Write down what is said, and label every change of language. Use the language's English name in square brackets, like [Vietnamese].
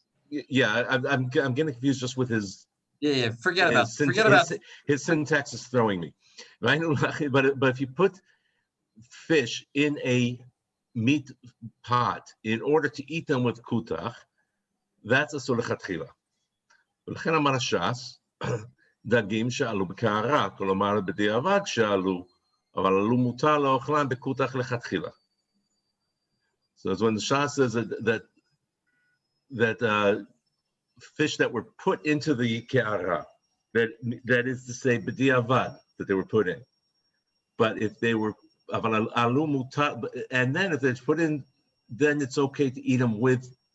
[English] Yeah, I'm getting confused just with his... Yeah, forget about his syntax is throwing me. But if you put fish in a meat pot in order to eat them with kutach, that's a lechatchila. [Hebrew] ולכן אמר הש"ס, דגים שעלו בקערה, כלומר בדיעבד שעלו, אבל עלו מותר לאוכלם בכותח לכתחילה. [English] So when the Shas says that fish that were put into the ke'ara, that is to say b'diavad, that they were put in. But if they were and then if it's put in, then it's okay to eat them with.